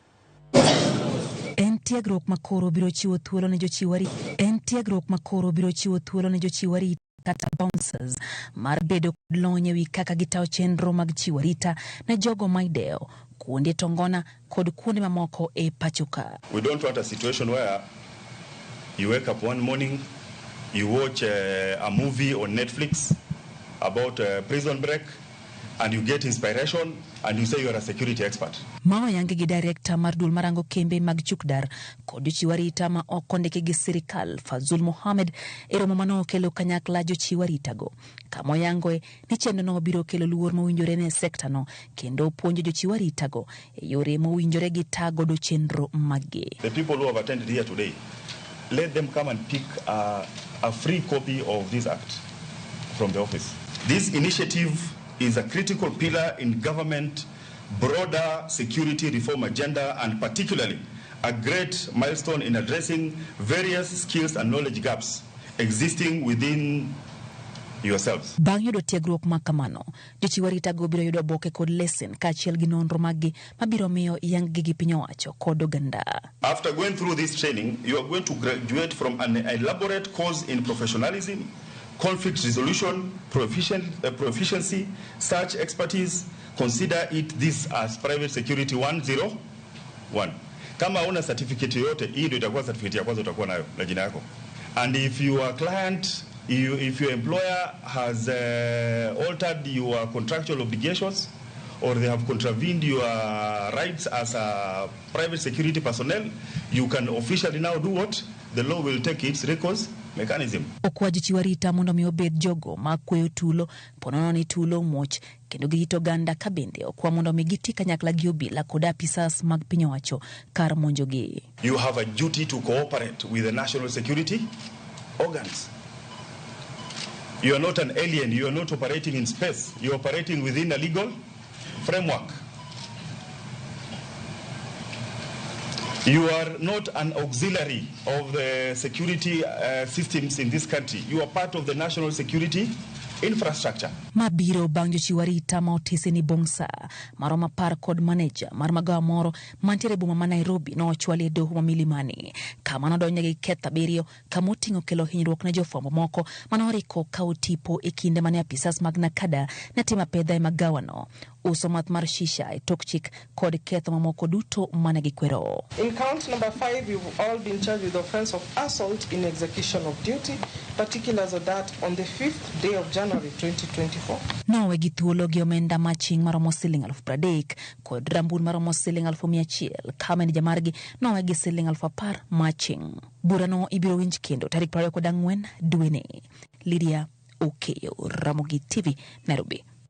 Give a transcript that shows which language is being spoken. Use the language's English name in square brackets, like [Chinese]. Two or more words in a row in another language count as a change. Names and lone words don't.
[Luo (Kenya and Tanzania)] En tiegruok makoro biro chiwo thuolo ne jochiw arita kata bouncers mar bedo kod lony ewi kaka gitawo chenro mag chiwo arita ne jogo ma idewo kuonde tongona kod kuonde mamoko e pachoka. [English] We don't want a situation where you wake up one morning, you watch a movie on Netflix about prison break, and you get inspiration, and you say you are a security expert. [Luo (Kenya and Tanzania)] Mama yange gi director mar dul marango kembe mag chukdar kod jochiwarita ma okondike gi sirikal Fazul Mohammed eromo mano kelo kanyakla jochiwarita go. Kamo yangoe ni chenro no biro kelo luor mowinjore ne sekta no kendo puonjo jochiwarita go e yore mowinjore gi tago do chenro maggi. [English] The people who have attended here today, let them come and pick a free copy of this act from the office. This initiative is a critical pillar in government broader security reform agenda, and particularly a great milestone in addressing various skills and knowledge gaps existing within yourselves. [Luo (Kenya and Tanzania)] Bang' yudo tiegruok makamano, jochiwarita go biro yudo boke kod lesen kaachiel gi nonro maggi mabiro miyo yang-gi gi piny owacho kod oganda. [English] After going through this training, you are going to graduate from an elaborate course in professionalism, conflict resolution, proficiency, search expertise. Consider it this as private security 101. [Swahili] Kama una certificate yote, hii ndio itakuwa certificate ya kwanza utakuwa nayo na jina yako. [English] And if your client, if your employer has altered your contractual obligations, or they have contravened your rights as a private security personnel, you can officially now do what? The law will take its recourse mechanism. [Luo (Kenya and Tanzania)] Okwa jochiwarita mondo mi obed jogo makweyo tulo, ponono ni tulo muoch, kendo girito ganda kabende okwa mondo mi giti kanyakla gi obila kod apisas mag piny owacho kar monjogi. [English] You have a duty to cooperate with the national security organs. You are not an alien, you are not operating in space, you are operating within a legal framework. You are not an auxiliary of the security systems in this country. You are part of the national security infrastructure. [Luo (Kenya and Tanzania)] Mabiro bang' jochiwarita ma otese ni bongsa maroma par kod manager mar magawa moro mantiere boma ma Nairobi no ochwali e doho ma Milimani kama nodonye gi ketho abiriyo kama oting'o kelo hinyruok ne jofwambo moko manoriko kawo tipo e kinde mane apisas mag Nakada ne timo pedha e magawa no, uso math mar shisha e tok chik kod ketho mamoko duto mane gikwero. [English] In count number 5, you've all been charged with the offense of assault in execution of duty. Particulars of that on the 5th day of January 2024. [Luo (Kenya and Tanzania)] Nowe gi thuolo gi omenda maching maromo siling 30,000 kod rambun maromo siling 100,000 kama ni jamargi nowe gi siling 10,000 maching. Burano ibiro winj kendo tarik 24 dwe ni. Lydia Okeyo, Ramogi TV, Nairobi.